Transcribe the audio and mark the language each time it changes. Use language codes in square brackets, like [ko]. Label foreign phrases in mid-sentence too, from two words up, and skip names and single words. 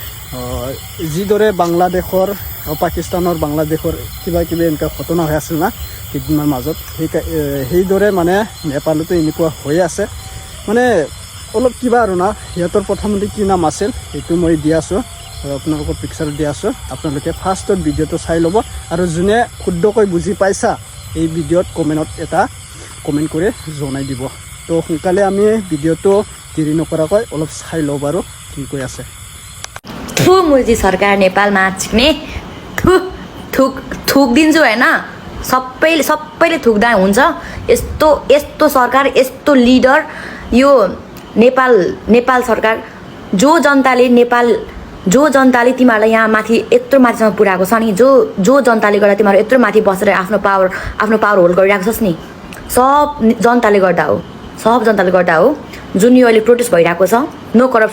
[as] যিদৰে বাংলাদেশৰ পাকিস্তানৰ বাংলাদেশৰ কিবা কিবি এনেকুৱা ঘটনা হৈ আছিল না কেইদিনমান মাজত সেইদৰে মানে নেপালতো এনেকুৱা হৈ আছে মানে অলপ কিবা আৰু না সিহঁতৰ প্ৰথমতে কি নাম আছিল সেইটো মই দি আছোঁ আপোনালোকৰ পিকচাৰ দি আছোঁ আপোনালোকে ফাৰ্ষ্টত ভিডিঅ'টো চাই ল'ব আৰু যোনে শুদ্ধকৈ বুজি পাইছা এই ভিডিঅ'ত কমেণ্টত এটা কমেণ্ট কৰি জনাই দিব তো সোনকালে আমি ভিডিঅ'টো দেৰি নকৰাকৈ অলপ চাই লওঁ বাৰু কি কৈ আছে [ne] थु मोदी सरकार नेपालमा छिक्ने थुकिदिन्छु होइन सबैले थुक्दा हुन्छ यस्तो सरकार यस्तो लिडर यो नेपाल सरकार जो जनताले तिमीहरूलाई यहाँ माथि यत्रो माथिसम्म पुर्याएको छ नि जो जनताले गर्दा तिमीहरू यत्रो माथि बसेर आफ्नो [en] power hold [ne] गरिरहेको छस् नि सब जनताले गर्दा हो जुन यो अहिले प्रोटेस्ट भइरहेको छ नो